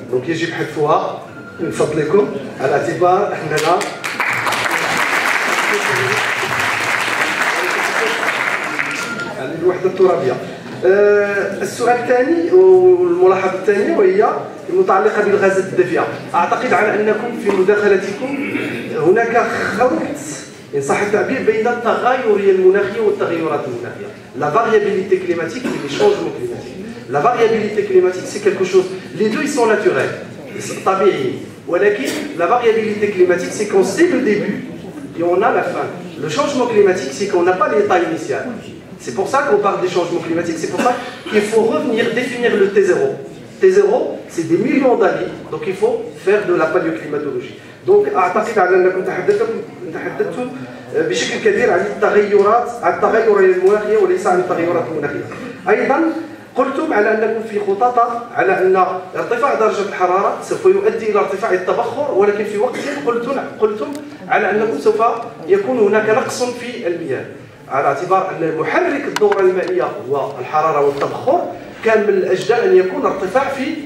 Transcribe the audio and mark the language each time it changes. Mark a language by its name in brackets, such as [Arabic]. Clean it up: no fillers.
[Arabic] دونك يجب حذفها من فضلكم على اعتبار أننا الوحدة الترابية. السؤال الثاني والملاحظة الثانية وهي المتعلقة بالغازات الدافئة. أعتقد على أنكم في مداخلتكم هناك خلط إن صح التعبير بين التغير المناخي والتغيرات المناخية. [French] La variabilité climatique et les changements climatiques. La variabilité climatique, c'est quelque chose, les deux ils sont naturels, [Arabic] طبيعي. ولكن [French] la variabilité climatique, c'est qu'on sait le début et on a la fin. Le changement climatique, c'est qu'on n'a pas l'état initial. C'est pour ça qu'on parle des changements climatiques, c'est pour ça qu'il faut revenir définir le T0. T0, c'est des millions d'années, donc il faut faire de la paléoclimatologie. Donc [Arabic] أعتقد على أنكم تحدثتم بشكل كبير عن التغيرات، عن التغير المناخية وليس عن التغيرات المناخية. أيضا قلتم على أنكم في خطط على أن ارتفاع درجة الحرارة سوف يؤدي إلى ارتفاع التبخر، ولكن في وقت قلتم على أنكم سوف يكون هناك نقص في المياه، على اعتبار أن محرك الدورة المائية هو الحرارة والتبخر، كان من الأجدى أن يكون ارتفاع في